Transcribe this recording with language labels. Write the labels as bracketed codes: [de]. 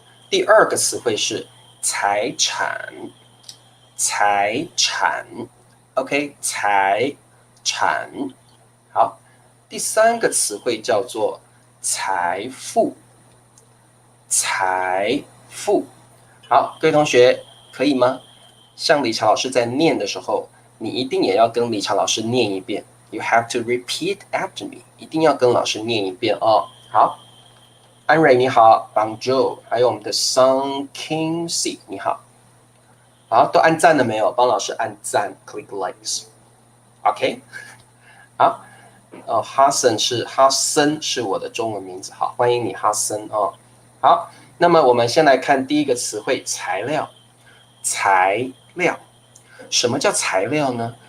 [zh] 第二个词汇是财产，财产 ，OK， 财产。好，第3个词汇叫做财富，财富。好，各位同学可以吗？像理查老师在念的时候，你一定也要跟理查老师念一遍。 [en] You have to repeat after me， [zh] 一定要跟老师念一遍哦。好。安蕊你好 ，Bonjour， 还有我们的 Sun Kingsy 你好，好，都按赞了没有？帮老师按赞 ， [en] click likes， [zh] OK，、好，哈森是我的中文名字，好，欢迎你哈森哦，好，那么我们先来看第一个词汇材料，材料，什么叫材料呢？